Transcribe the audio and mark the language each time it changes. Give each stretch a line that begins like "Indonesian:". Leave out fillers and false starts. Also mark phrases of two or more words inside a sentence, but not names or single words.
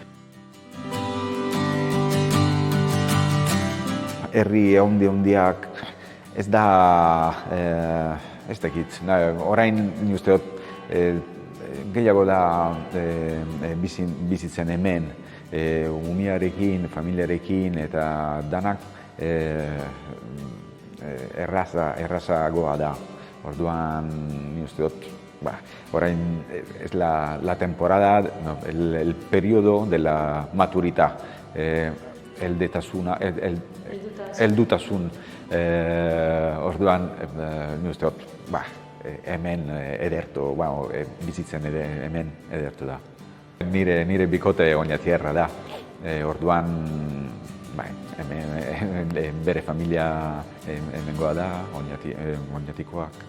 Basque: Herri handiak ez da, ez dakit, orain ni uste dut gehiago da bizitzen hemen, umiarekin, familiarekin eta danak errazagoa da. Orduan ni uste dut, orain
Spanish: es la temporada, el periodo de la maturità,
Basque: heldutasun, orduan ni uste dut, hemen edertu, bizitzen hemen edertu da. Nire bikote Oñatierra da, orduan bere familia hemengoa da, Oñatikoak.